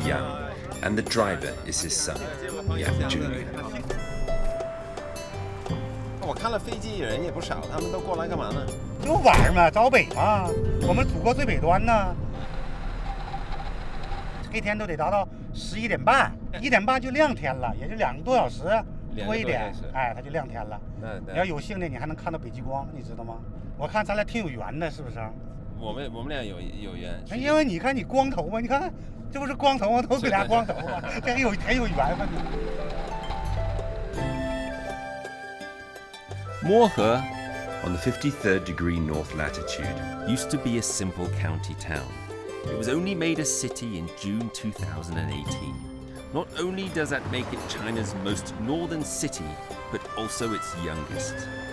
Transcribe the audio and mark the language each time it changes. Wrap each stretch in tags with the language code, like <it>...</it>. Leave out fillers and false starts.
<en>Yang, and the driver is his son, Yang Jr.</en> <zh>我看了飞机人也不少，他们都过来干嘛呢？就玩嘛，找北嘛，我们祖国最北端呢。黑天都得达到11点半，1点半就亮天了，也就2个多小时多一点，哎，它就亮天了。你要有幸的，你还能看到北极光，你知道吗？我看咱俩挺有缘的，是不是？我们俩有缘。因为你看你光头嘛，你看这不是光头吗？都给俩光头嘛，这很有缘嘛。</zh> <en>Mohe, on the 53rd degree north latitude, used to be a simple county town. It was only made a city in June 2018. Not only does that make it China's most northern city, but also its youngest.</en>